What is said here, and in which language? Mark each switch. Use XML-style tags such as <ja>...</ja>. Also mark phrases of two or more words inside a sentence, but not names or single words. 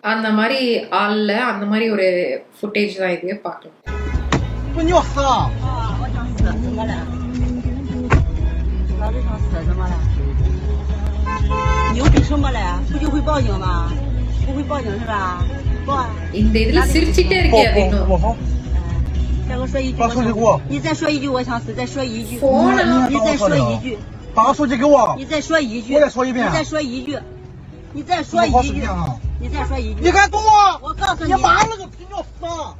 <ta>அந்த மாதிரி ஆள்ல அந்த மாதிரி ஒரு ஃபுட்டேஜ் தான் இது, பார்க்கலாம். இந்த இதுல சிரிச்சிட்டே இருக்கே அப்படின்னு.</ta> <zh>把手机给我。你再说一句，我想死。再说一句。你再说一句。把手机给我。你再说一句。我再说一遍。你再说一句。你再说一句。你再说一句。你敢动我？我告诉你。你妈了个屁尿死！</zh>